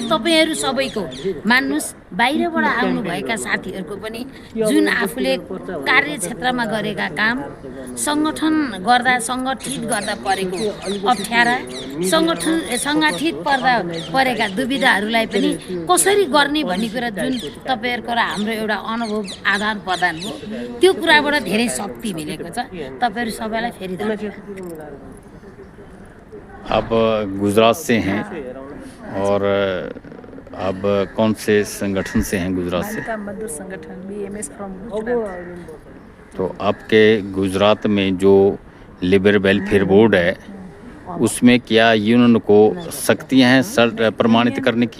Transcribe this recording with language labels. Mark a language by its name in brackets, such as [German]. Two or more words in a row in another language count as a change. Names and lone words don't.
[Nepali] तपाईँहरू सबैको मान्नुहोस्, बाहिरबाट आउनुभएका साथीहरूको पनि जुन आफूले कार्यक्षेत्रमा गरेका काम, सङ्गठित गर्दा परेको अप्ठ्यारा, सङ्गठित परेका दुविधाहरूलाई पनि कसरी गर्ने भन्ने कुरा जुन तपाईँहरूको र हाम्रो एउटा अनुभव आदान प्रदान हो, त्यो कुराबाट धेरै शक्ति मिलेको छ। तपाईँहरू सबैलाई फेरि धन्यवाद। [Hindi] आप गुजरात से हैं और आप कौन से संगठन से हैं गुजरात से? मजदूर संगठन BMS फ्रॉम गुजरात। तो आपके गुजरात में जो [English] labour welfare board [Hindi] है, उसमें क्या यूनियन को शक्तियाँ हैं प्रमाणित करने की?